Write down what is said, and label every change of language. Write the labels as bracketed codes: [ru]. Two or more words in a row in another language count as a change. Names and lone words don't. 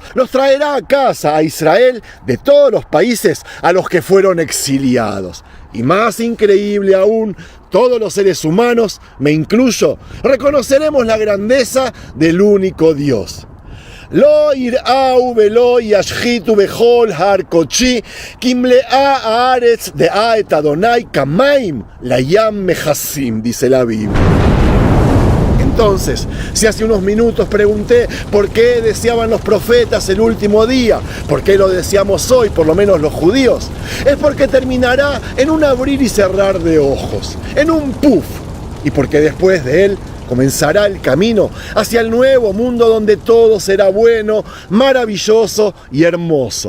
[es] Los traerá a casa, a Israel, de todos los países a los que fueron exiliados. Y más increíble aún, todos los seres humanos, me incluyo, reconoceremos la grandeza del único Dios. [he] לא ירעו ולא ישחיתו בכל הר קדשי כי מלאה הארץ דעה את אדני כמים לים מכסים, [es] dice la Biblia. Entonces, si hace unos minutos pregunté por qué deseaban los profetas el último día, por qué lo deseamos hoy, por lo menos los judíos, es porque terminará en un abrir y cerrar de ojos, en un puf, y porque después de él comenzará el camino hacia el nuevo mundo donde todo será bueno, maravilloso y hermoso.